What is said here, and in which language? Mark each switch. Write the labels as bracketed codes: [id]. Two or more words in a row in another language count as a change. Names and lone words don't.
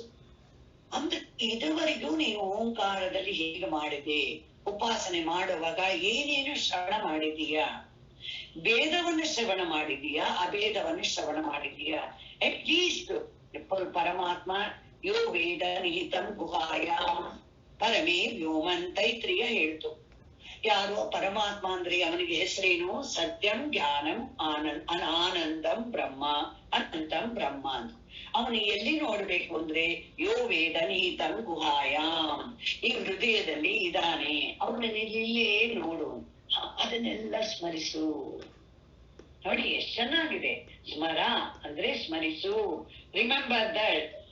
[kn] ಅಂದ್ರೆ ಇದುವರೆಗೂ ನೀನು ಓಂಕಾರದಲ್ಲಿ ಹೇಗೆ ಮಾಡಿದೆ, ಉಪಾಸನೆ ಮಾಡುವಾಗ ಏನೇನು ಶ್ರವಣ ಮಾಡಿದೀಯಾ, ಭೇದವನ್ನು ಶ್ರವಣ ಮಾಡಿದೀಯಾ, ಅಭೇದವನ್ನು ಶ್ರವಣ ಮಾಡಿದೀಯಾ. [en] at least [sa] ಪರಮಾತ್ಮ ಯೋ ವೇದ ನಿಹಿತಂ ಗುಹಾಯಾಮ್ ಪರಮೇ ವ್ಯೋಮನ್ [kn] ತೈತ್ರಿಯ ಹೇಳ್ತು. ಯಾರು ಪರಮಾತ್ಮ ಅಂದ್ರೆ ಅವನಿಗೆ ಹೆಸರೇನು, [sa] ಸತ್ಯಂ ಜ್ಞಾನಂ ಆನಂದಂ ಬ್ರಹ್ಮ, ಅನಂತಂ ಬ್ರಹ್ಮ ಅಂತ. [kn] ಅವನು ಎಲ್ಲಿ ನೋಡ್ಬೇಕು ಅಂದ್ರೆ [sa] ಯೋ ವೇದ ನಿಹಿತಂ ಗುಹಾಯಾಮ್, [kn] ಈ ಹೃದಯದಲ್ಲಿ ಇದ್ದಾನೆ, ಅವನನ್ನ ಇಲ್ಲೇ ನೋಡು, ಅದನ್ನೆಲ್ಲ ಸ್ಮರಿಸು. ನೋಡಿ ಎಷ್ಟ್ ಚೆನ್ನಾಗಿದೆ. ಸ್ಮರ ಅಂದ್ರೆ ಸ್ಮರಿಸು. [en] remember that.